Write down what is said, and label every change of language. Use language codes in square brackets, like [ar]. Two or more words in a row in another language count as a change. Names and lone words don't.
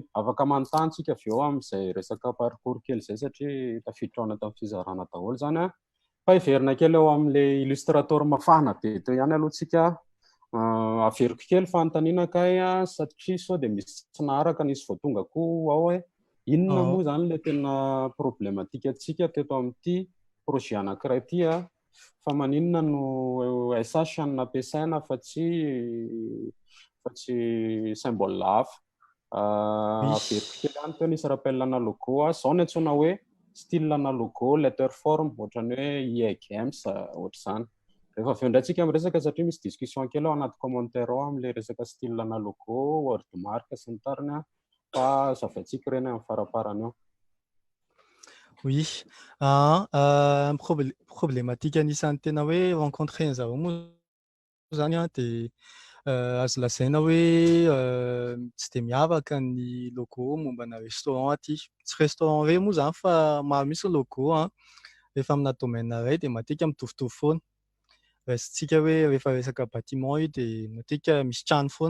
[mg] Afaka manontany tsika avy eo amin'izay resaka parcours kely izay satria tafiditra ao anatin'ny fizarana daholo zany fa hiverina kely eo amin'le illustrateur mafana be teo ihany aloha tsika averiko kely fanontaniana kay satria sao dia misy tsy naharaka nisy vao tonga koa ao hoe inona moa zany le tena problématique antsika teto amin'ity projet anankiray ity fa maninona no SH no nampiasaina fa tsy symbole lava. Averiko kely ihany teo nisy rappel ana logo zao ny antsoina hoe style ana logo [en] letter form [mg] ohatrany hoe EA Games ohatr'izany. Rehefa avy eo indray tsika miresaka satria misy discussion kely ao anaty commentaire ao amin'le resaka style ana logo, [en] word mark [mg] sy ny tariny fa zavaintsika ireny amin'ny faraparany eo. Oui, problématique anisany tena hoe rencontré an'zareo moa zany dia azo lazaina hoe tsy dia miavaka ny logo mombana restaurant aty, tsy restaurant irery moa zany fa maro misy logo rehefa amina domaine iray dia matetika mitovitovy foana, raisitsika hoe rehefa resaka bâtiment io dia matetika misy trano foana.